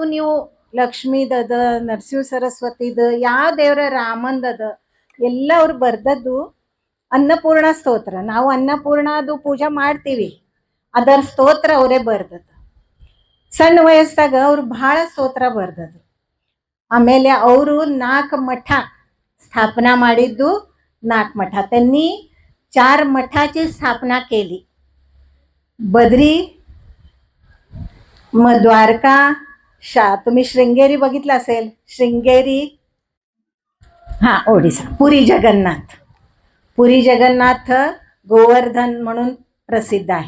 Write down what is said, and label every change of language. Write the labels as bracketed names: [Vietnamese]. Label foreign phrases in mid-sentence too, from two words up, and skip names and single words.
[Kannada] ನೀವು ಲಕ್ಷ್ಮೀದದ, ನರಸಿಂಹ ಸರಸ್ವತಿದ, ಯಾವ ದೇವರ ರಾಮಂದದ ಎಲ್ಲ ಅವ್ರು ಬರ್ದದ್ದು. ಅನ್ನಪೂರ್ಣ ಸ್ತೋತ್ರ, ನಾವು ಅನ್ನಪೂರ್ಣ ಅದು ಪೂಜಾ ಮಾಡ್ತೀವಿ, ಅದರ ಸ್ತೋತ್ರ ಅವರೇ ಬರ್ದದ್ದು. ಸಣ್ಣ ವಯಸ್ಸಾಗ ಅವ್ರು ಭಾಳ ಸ್ತೋತ್ರ ಬರ್ದದ್ದು. ಆಮೇಲೆ ಅವರು 4 ಮಠ स्थापना ಮಾಡಿದ್ದು. [Marathi] 4 मठ त्यांनी 4 मठाची स्थापना केली. बद्री, मग द्वारका, तुम्ही श्रृंगेरी बघितलं असेल, श्रृंगेरी, हा ओडिसा, पुरी जगन्नाथ गोवर्धन म्हणून प्रसिद्ध आहे.